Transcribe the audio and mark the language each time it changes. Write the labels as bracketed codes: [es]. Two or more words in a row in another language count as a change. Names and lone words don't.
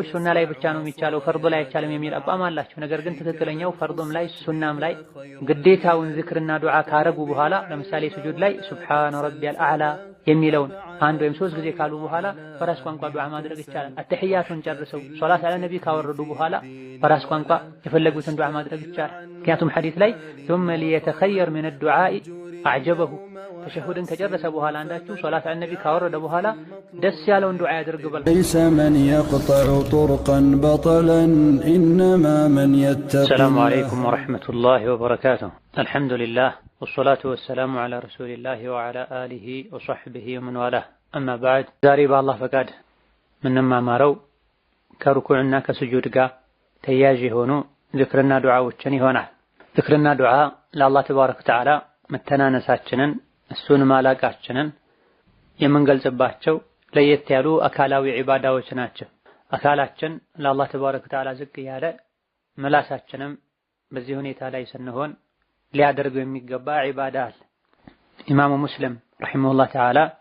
[am] ሱና ላይ ብቻ ነው የሚቻለው ፈርድ ላይ አይቻልም የሚል አቋም አላቸው። ነገር ግን ትክክለኛው ፈርድም ላይ ሱናም ላይ ግዴታውን ዚክርና ዱዓ ካረጉ በኋላ ለምሳሌ ስጁድ ላይ [ar] سبحان ربي الأعلى [am] የሚለውን አንድ ወይም ሶስት ጊዜ ካሉ በኋላ በራስ ቋንቋ ዱዓ ማድረግ ይቻላል። አተህያቱን ጨርሰው [ar] صلاة على النبي [am] ካወረዱ በኋላ በራስ ቋንቋ የፈለጉትን ዱዓ ማድረግ ይቻላል። ምክንያቱም ሐዲስ ላይ [ar] ثم ليتخير من الدعاء أعجبه [am] ተሸሁድን ከጨረሰ በኋላ አንዳችሁ [ar] صلاة على النبي [am] ካወረደ በኋላ ደስ ያለውን ዱዓ ያድርግ በል። [ar] ليس من يقطع طرقا بطلا إنما من يتقي። السلام عليكم ورحمة الله وبركاته. الحمد لله والصلاة والسلام على رسول الله وعلى آله وصحبه ومن والاه. أما بعد [am] ዛሬ በአላህ ፈቃድ ምንማማረው ከሩኩዕና ከስጁድ ጋር ተያያዥ የሆኑ ዚክርና ዱዓዎችን ይሆናል። ዚክርና ዱዓ ለአላህ [ar] تبارك وتعالى [am] መተናነሳችንን እሱን ማላቃችንን የምንገልጽባቸው ለየት ያሉ አካላዊ ዒባዳዎች ናቸው። አካላችን ለአላህ [ar] تبارك وتعالى [am] ዝቅ ያለ ምላሳችንም በዚህ ሁኔታ ላይ ስንሆን ሊያደርገው የሚገባ ዒባዳ አለ። ኢማሙ ሙስሊም [ar] رحمه الله تعالى